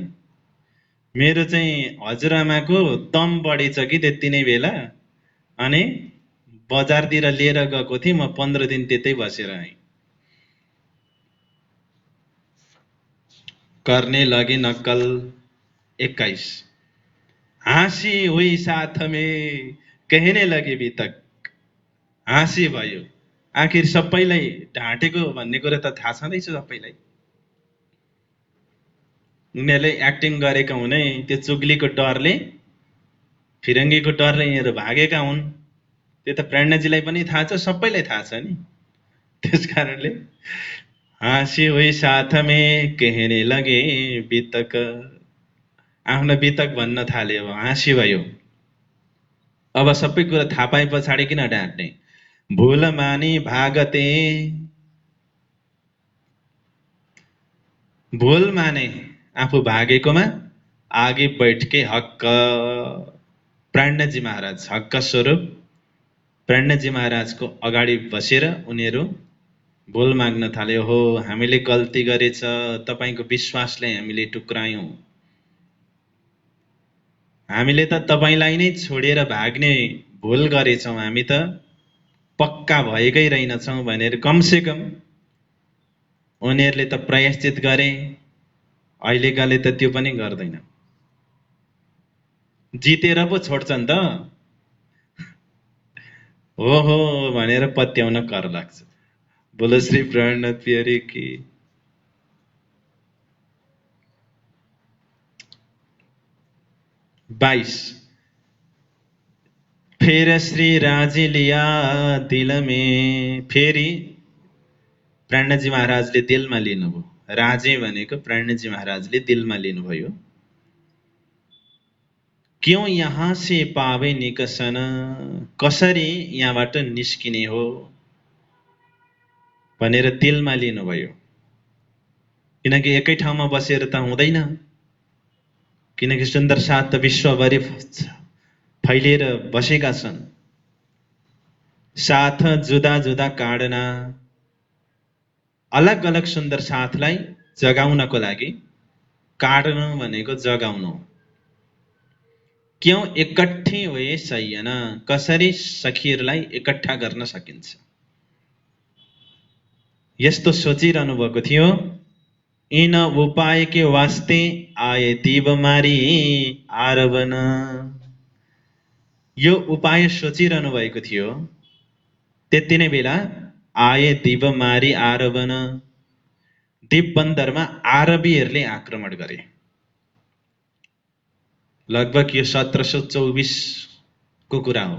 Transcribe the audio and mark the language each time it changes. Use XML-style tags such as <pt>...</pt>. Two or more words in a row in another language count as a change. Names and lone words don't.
<ne>मेरो चाहिँ हजुरआमाको दम बढेछ कि त्यति नै बेला, अनि बजारतिर लिएर गएको थिएँ, म 15 दिन त्यतै बसेर आएँ।</ne> <hi>गर्ने लगे नक्कल। 21, हाँसी हुई साथ में कहने लगे बितक।</hi> <ne>हाँसी भयो, आखिर सबैलाई ढाँटेको भन्ने कुरा त थाहा छँदैछ सबैलाई। उनीहरूले एक्टिङ गरेका हुने, त्यो चुग्लीको डरले, फिरङ्गीको डरले यिनीहरू भागेका हुन्। त्यो त प्रेरणाजीलाई पनि थाहा छ, सबैलाई थाहा छ नि। त्यस कारणले</ne> <hi>हाँसी हुई साथ में कहने लगे बितक,</hi> <ne>आफ्नो बितक भन्न थाले। अब हाँसी भयो। अब सबै कुरा थाहा पाए पछाडि किन ढाँट्ने।</ne> <hi>भूल मानी भागते, भूल माने</hi> <ne>आफू भागेकोमा,</ne> <hi>आगे बैठके हक्क।</hi> <ne>प्राणनाथजी महाराज हक्क स्वरूप प्राणनाथजी महाराजको अगाडि बसेर उनीहरू भुल माग्न थाल्यो। हो हामीले गल्ती गरेछ, तपाईको विश्वासले हामीले टुक्रायौं, हामीले त तपाईलाई नै छोडेर भाग्ने भुल गरेछौं, हामी त पक्का भएकै रहेनछौं भनेर कमसेकम उनीहरूले त प्रायश्चित गरे। अहिलेकाले त त्यो पनि गर्दैन, जितेर पो छोड्छन् त। हो भनेर पत्याउन कर लाग्छ।</ne> <hi>बोलो श्री प्राणनाथ प्यारे की। बाईस, फेर श्री राजे लिया दिल में,</hi> <ne>फेरि प्राणजी महाराजले दिलमा लिनुभयो। राजे भनेको प्राणजी महाराजले दिलमा लिनुभयो।</ne> <hi>क्यों यहाँ से पावे निकसन,</hi> <ne>कसरी यहाँबाट निस्किने हो भनेर दिलमा लिनुभयो। किनकि एकै ठाउँमा बसेर त हुँदैन, किनकि सुन्दर साथ त विश्वभरि फैलिएर बसेका छन्।</ne> <hi>साथ जुदा जुदा</hi> <ne>काट्न, अलग अलग सुन्दर साथलाई जगाउनको लागि, काट्नु भनेको जगाउनु।</ne> <hi>क्यों एकट्ठे भए सैयन,</hi> <ne>कसरी सखीहरूलाई एकट्ठा गर्न सकिन्छ। यस्तो सोचिरहनु भएको थियो।</ne> <hi>इन उपाय के वास्ते आए दिवमारी आरवन,</hi> <ne>यो उपाय सोचिरहनु भएको थियो। त्यति नै बेला</ne> <hi>आए दिवमारी आरवन,</hi> <ne>दिपबन्दरमा आरबीहरूले आक्रमण गरे। लगभग यो 1724 को कुरा हो।</ne>